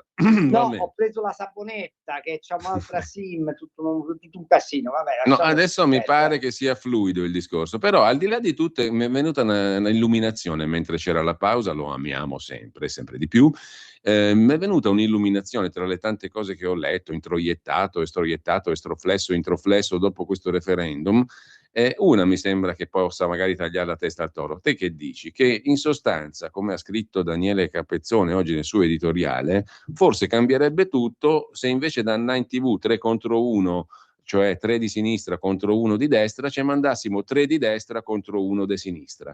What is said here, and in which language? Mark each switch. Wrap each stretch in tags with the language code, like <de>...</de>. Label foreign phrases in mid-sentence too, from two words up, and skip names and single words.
<it>No, ho preso la saponetta che c'ha un'altra SIM, tutto un casino. Vabbè, no, adesso mi pare che sia fluido il discorso, però al di là di tutto mi è venuta una illuminazione mentre c'era la pausa, lo amiamo sempre di più. Mi è venuta un'illuminazione tra le tante cose che ho letto, introiettato, estroiettato, estroflesso, introflesso dopo questo referendum. Una mi sembra che possa magari tagliare la testa al toro. Te che dici? Che in sostanza, come ha scritto Daniele Capezzone oggi nel suo editoriale, forse cambierebbe tutto se invece da andare in TV 3 contro 1, cioè 3 di sinistra contro 1 di destra, ci mandassimo 3 di destra contro 1 di sinistra.</it>